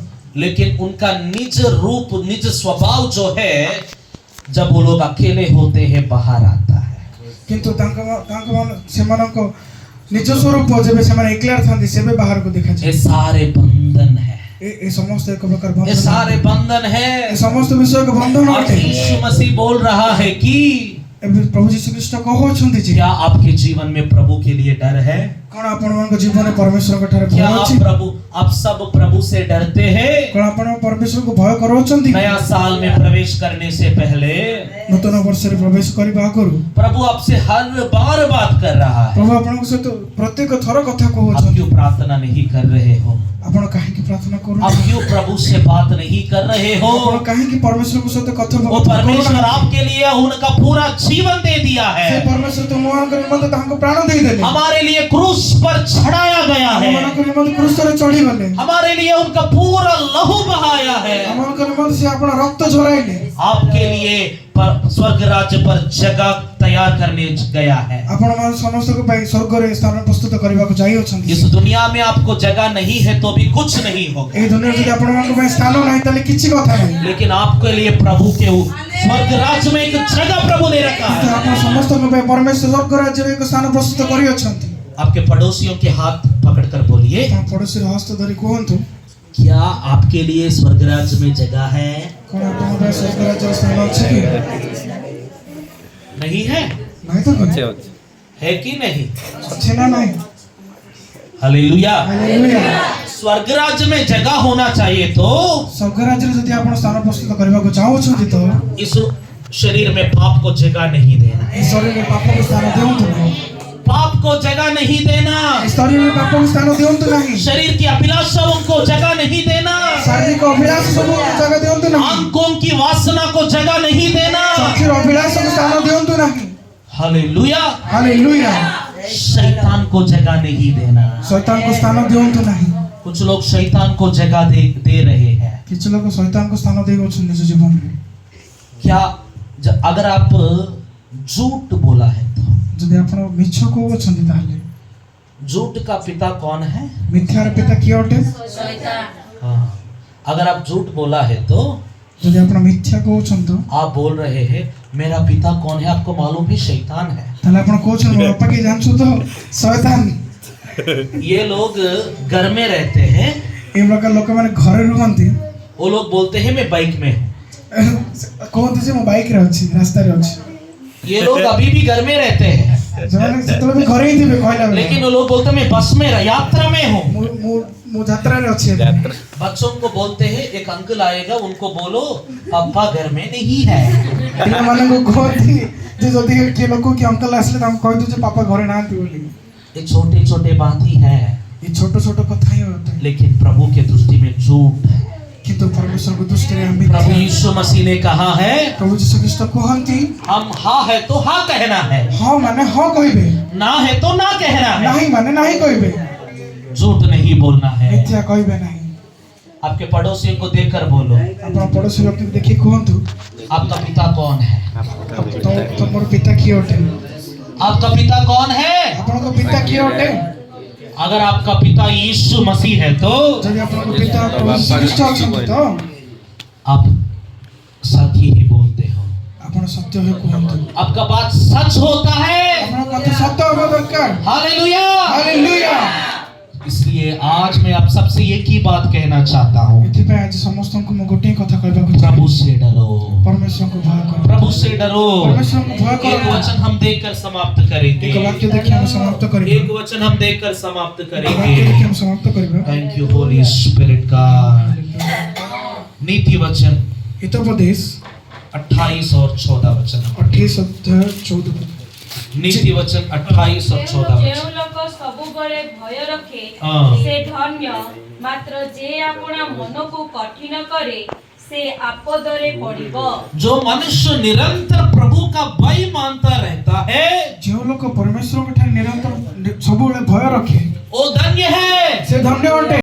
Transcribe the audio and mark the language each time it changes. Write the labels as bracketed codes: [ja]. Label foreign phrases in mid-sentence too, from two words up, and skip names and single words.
[hi] लेकिन उनका निज रूप निज स्वभाव जो है जब वो लोग अकेले होते हैं बाहर आता है। [or] କିନ୍ତୁ ସେମାନଙ୍କ ନିଜ ସ୍ୱରୂପ ଯେବେ ସେମାନେ ଏକଲା ଥାନ୍ତି ସେବେ ବାହାର କୁ ଦେଖା [hi] ये सारे बंधन है, [or] ଏ ସମସ୍ତ ଏକ ପ୍ରକାର ବନ୍ଧନ। [hi] ये सारे बंधन है। समस्त विषय का बंधन और होते। यीशु मसीह बोल रहा है कि [or] ଏବେ ପ୍ରଭୁ ଯୀଶୁ ଖ୍ରୀଷ୍ଟ କହୁଛନ୍ତି ଯେ [hi] क्या आपके जीवन में प्रभु के लिए डर है? [or] କଣ ଆପଣଙ୍କ ଜୀବନରେ ପରମେଶ୍ୱରଙ୍କ ଠାରେ ଭୟ [hi] क्या [or] ଅଛି? [hi] आप सब प्रभु से डरते हैं? [or] କଣ ଆପଣ ପରମେଶ୍ୱରଙ୍କୁ ଭୟ କରୁଛନ୍ତି? [hi] नया साल में प्रवेश करने से पहले [or] ନୂତନ ବର୍ଷରେ ପ୍ରବେଶ କରିବା ଆଗରୁ [hi] प्रभु आपसे हर बार बात कर रहा है। [or] ପ୍ରଭୁ ଆପଣଙ୍କ ସହିତ ପ୍ରତ୍ୟେକ ଥର କଥା [hi] आप [or] କହୁଛନ୍ତି। [hi] क्यों प्रार्थना नहीं कर रहे हो? [or] ଆପଣ କାହିଁକି ପ୍ରାର୍ଥନା [hi] आप [or] କରୁନାହାନ୍ତି? [hi] क्यों प्रभु से बात नहीं कर रहे हो? [or] ଆପଣ କାହିଁକି ପରମେଶ୍ୱରଙ୍କ ସହିତ [hi] वो [or] କଥୋପକଥନ [hi] परमेश्वर [or] କରୁନାହାନ୍ତି? [hi] आपके लिए उनका पूरा जीवन दे दिया [or] ସେ [hi] है। [or] ପରମେଶ୍ୱର ତୁମମାନଙ୍କ ନିମନ୍ତେ ତାଙ୍କ ପ୍ରାଣ ଦେଇଦେଲେ। [hi] हमारे लिए क्रूस पर चढ़ाया गया है। [or] ଆମମାନଙ୍କ ନିମନ୍ତେ କ୍ରୁଶରେ ଚଢିଗଲେ। [hi] हमारे लिए उनका पूरा लहू बहाया है। [or] ଆମମାନଙ୍କ ନିମନ୍ତେ ସେ ଆପଣ ରକ୍ତ ଝରାଇଲେ। [hi] आपके लिए स्वर्ग राज्य पर जगह तैयार करने गया है। [or] ଆପଣ ମାନେ ସମସ୍ତଙ୍କ ପାଇଁ ସ୍ୱର୍ଗରେ ସ୍ଥାନ ପ୍ରସ୍ତୁତ କରିବାକୁ ଯାଇଅଛନ୍ତି। [hi] इस दुनिया में आपको जगह नहीं है तो भी कुछ नहीं होगा, [or] ଏହି ଦୁନିଆରେ ଯଦି ଆପଣମାନଙ୍କ ପାଇଁ ସ୍ଥାନ ନାହିଁ ତାହେଲେ କିଛି କଥା ନାହିଁ। [hi] लेकिन आपके लिए प्रभु के स्वर्ग राज्य में एक जगह प्रभु ने रखा [or] କିନ୍ତୁ [hi] है। [or] ଆପଣ ସମସ୍ତଙ୍କ ପାଇଁ ପରମେଶ୍ୱର ସ୍ୱର୍ଗ ରାଜ୍ୟରେ ଏକ ସ୍ଥାନ ପ୍ରସ୍ତୁତ କରିଅଛନ୍ତି। [hi] आपके पड़ोसियों के हाथ पकड़कर बोलिए, [or] ଆପଣ ପଡ଼ୋଶୀର ହସ୍ତ ଧରି କୁହନ୍ତୁ, [hi] क्या आपके लिए स्वर्ग राज्य में जगह है? [or] କଣ ଆପଣଙ୍କ ପାଇଁ ସ୍ୱର୍ଗ ରାଜ୍ୟରେ ସ୍ଥାନ ଅଛି କି? [hi] नहीं है? [or] ନାହିଁ ତ କଣ? [hi] है कि नहीं? [or] ଅଛି ନା ନାହିଁ? [hi] हालेलुया। [or] ହାଲେଲୁୟା। [hi] स्वर्ग राज्य में जगह होना चाहिए तो [or] ସ୍ୱର୍ଗ ରାଜ୍ୟରେ ଯଦି ଆପଣ ସ୍ଥାନ ପ୍ରସ୍ତୁତ କରିବାକୁ ଚାହୁଁଛନ୍ତି ତ [hi] इस शरीर में पाप को जगह नहीं देना [or] ଏ ଶରୀରରେ ପାପକୁ ସ୍ଥାନ ଦିଅନ୍ତୁ ନାହିଁ। [hi] पाप को जगह नहीं देना, [or] ଏ ଶରୀରରେ ପାପକୁ ସ୍ଥାନ ଦିଅନ୍ତୁ ନାହିଁ। [hi] शरीर की अभिलाषाओं को जगह नहीं देना, [or] ଶାରୀରିକ ଅଭିଳାଷ ସବୁ ଜାଗା ଦିଅନ୍ତୁ ନାହିଁ। [hi] आंखों की वासना को जगह नहीं देना। [or] ଚକ୍ଷୁର ଅଭିଳାଷକୁ ସ୍ଥାନ ଦିଅନ୍ତୁ ନାହିଁ। [hi] हालेलुया। [or] ହାଲେଲୁୟା। [hi] शैतान को जगह नहीं देना। [or] ଶୈତାନକୁ ସ୍ଥାନ ଦିଅନ୍ତୁ ନାହିଁ। [hi] कुछ लोग शैतान को जगह दे रहे हैं। [or] କିଛି ଲୋକ ଶୈତାନକୁ ସ୍ଥାନ ଦେଇଅଛନ୍ତି ନିଜ ଜୀବନରେ। [hi] क्या अगर आप झूठ बोला है तो [or] ଯଦି ଆପଣ ମିଛ କହୁଅଛନ୍ତି ତାହେଲେ [hi] झूठ का पिता कौन है? [or] ମିଥ୍ୟାର ପିତା କିଏ ଅଟେ? ଶୈତାନ। [hi] हाँ। अगर आप झूठ बोला है तो [or] ଯଦି ଆପଣ ମିଥ୍ୟା କହୁଛନ୍ତି ତ [hi] आप बोल रहे हैं मेरा पिता कौन है? आपको मालूम है शैतान है। [or] ତାହେଲେ ଆପଣ କହୁଛନ୍ତି ମୋ ବାପା କିଏ ଜାଣିଛୁ ତ? ଶୈତାନ। [hi] ये लोग घर में रहते हैं, [or] ଏ ପ୍ରକାର ଲୋକମାନେ ଘରେ ରୁହନ୍ତି, [hi] वो लोग बोलते हैं मैं बाइक में हूँ। [or] କହନ୍ତି ଯେ ମୁଁ ବାଇକରେ ଅଛି, ରାସ୍ତାରେ ଅଛି। [hi] ये लोग अभी भी घर में रहते हैं, [or] ସେମାନେ ସେତେବେଳେ ବି ଘରେ ହିଁ ଥିବେ କହିଲା ବେଳେ। [hi] लेकिन वो लोग बोलते हैं मैं बस में यात्रा में हूँ। [or] ମୁଁ ଯାତ୍ରାରେ ଅଛି ଏବେ। [hi] बच्चों को बोलते हैं एक अंकल आएगा उनको बोलो पापा घर में नहीं है। [or] ପିଲାମାନଙ୍କୁ କୁହନ୍ତି ଯେ ଯଦି କିଏ ଲୋକ କି ଅଙ୍କଲ ଆସିଲେ ତାଙ୍କୁ କହିଦୁ ଯେ ପାପା ଘରେ ନାହାନ୍ତି ବୋଲି। [hi] ये छोटे छोटे बात ही है, [or] ଏ ଛୋଟ ଛୋଟ କଥା ହିଁ ଅଟେ, [hi] लेकिन प्रभु के दृष्टि में झूठ है। [or] କିନ୍ତୁ ପରମେଶ୍ୱରଙ୍କ ଦୃଷ୍ଟିରେ ଆମେ [hi] प्रभु यीशु मसीह ने कहा है [or] ପ୍ରଭୁ ଯୀଶୁ ଖ୍ରୀଷ୍ଟ କୁହନ୍ତି [hi] हम हाँ है तो हाँ कहना है, [or] ହଁ ମାନେ ହଁ କହିବେ, [hi] ना है तो ना कहना है, [or] ନାହିଁ ମାନେ ନାହିଁ କହିବେ, [hi] झूठ नहीं बोलना है। [or] ମିଥ୍ୟା କହିବେ ନାହିଁ। [hi] आपके पड़ोसियों को देखकर बोलो [or] ଆପଣ ପଡ଼ୋଶୀ ବ୍ୟକ୍ତିକୁ ଦେଖି କୁହନ୍ତୁ [hi] आपका पिता कौन है? [or] ତମର ପିତା କିଏ ଅଟେ? [hi] आपका पिता कौन है? [or] ଆପଣଙ୍କ ପିତା କିଏ ଅଟେ? [hi] अगर आपका पिता यीशु मसीह है तो [or] ଯଦି ଆପଣଙ୍କ ପିତା ପ୍ରଭୁ ଯୀଶୁ ଖ୍ରୀଷ୍ଟ ଅଛନ୍ତି ତ [hi] आप सच ही बोलते हो, [or] ଆପଣ ସତ୍ୟ ହୋଇ କୁହନ୍ତୁ। [hi] आपका बात सच होता है। [or] ଆପଣଙ୍କ କଥା ସତ୍ୟ ହେବା ଦରକାର। [hi] हालेलुया। [or] ହାଲେଲୁୟା। [hi] इसलिए आज मैं आप सबसे एक ही बात कहना चाहता हूँ, [or] ଏଥିପାଇଁ ଆଜି ସମସ୍ତଙ୍କୁ ମୁଁ ଗୋଟିଏ କଥା କହିବାକୁ [hi] प्रभु [or] ଚାହେଁ, [hi] से डरो, [or] ପରମେଶ୍ୱରଙ୍କୁ ଭୟ କର। [hi] प्रभु से डरो। [or] ପରମେଶ୍ୱରଙ୍କୁ ଭୟ [hi] एक [or] କର। [hi] वचन हम देखकर समाप्त [or] ଏକ [hi] करेंगे, [or] ବାକ୍ୟ ଦେଖି ଆମେ ସମାପ୍ତ କରିବା। [hi] एक वचन हम देखकर समाप्त [or] ଏକ ବାକ୍ୟ [hi] करेंगे। [or] ଦେଖି ଆମେ ସମାପ୍ତ କରିବା। [en] thank you Holy Spirit [hi] का। नीति वचन [or] ହିତୋପଦେଶ [hi] 28 और 14 वचन। [or] 28 ଅଧ୍ୟାୟ 14। [hi] नीति वचन 28 और 14 [or] ଯେଉଁ [hi] वचन। [or] ଲୋକ ସବୁବେଳେ ଭୟ ରଖେ ହଁ। ସେ ଧନ୍ୟ, ମାତ୍ର ଯେ ଆପଣା ମନକୁ କଠିନ କରେ ସେ ଆପଦରେ ପଡ଼ିବ। [hi] जो मनुष्य निरंतर प्रभु का भय मानता रहता है [or] ଯେଉଁ ଲୋକ ପରମେଶ୍ୱରଙ୍କ ଠାରେ ନିରନ୍ତର ସବୁବେଳେ ଭୟ ରଖେ [hi] वो धन्य है। [or] ସେ ଧନ୍ୟ ଅଟେ।